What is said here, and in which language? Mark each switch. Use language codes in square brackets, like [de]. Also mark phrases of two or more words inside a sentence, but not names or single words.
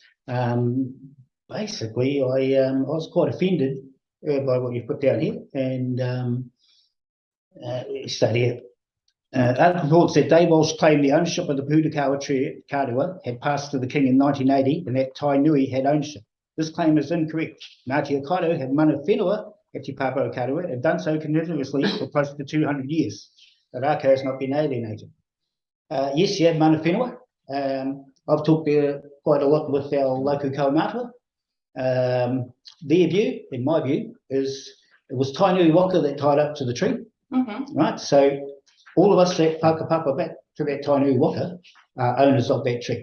[en] Basically, I was quite offended by what you put down here, and start here. Article 4 said Dave Walsh claimed the ownership of the Pūtakawa Kārua had passed to the King in 1980, and that Tainui had ownership. This claim is incorrect. Ngāti Hikairo had [mi] mana whenua [en] at Te Pāpara Kārua, have done so continuously for close to 200 years. The rākau has not been alienated. Yes, you have [mi] mana whenua. [en] I've talked quite a lot with our local kaumātua. Their view, in my view, is it was Tainui waka that tied up to the tree, right? So all of us that whakapapa back to that Tainui waka are owners of that tree.